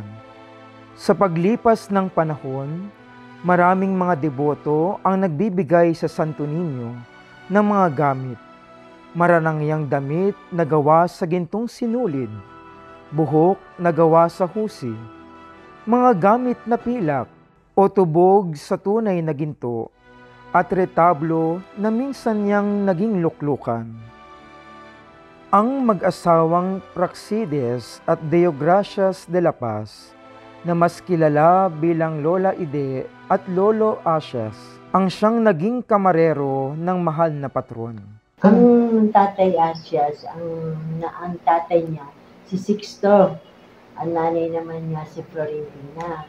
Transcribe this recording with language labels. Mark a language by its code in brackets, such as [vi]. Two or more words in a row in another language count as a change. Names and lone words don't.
[tl] Sa paglipas ng panahon, maraming mga deboto ang nagbibigay sa Santo Niño ng mga gamit, maranangyang damit na gawa sa gintong sinulid, buhok na gawa sa husi, mga gamit na pilak o tubog sa tunay na ginto, at retablo na minsan niyang naging luklukan. Ang mag-asawang Praxides at Deogracias de la Paz, na mas kilala bilang Lola Ide at Lolo Asias, ang siyang naging kamarero ng mahal na patron. Ang tatay Asias, ang tatay niya, si Sixto. Ang nanay naman niya, si Florentina.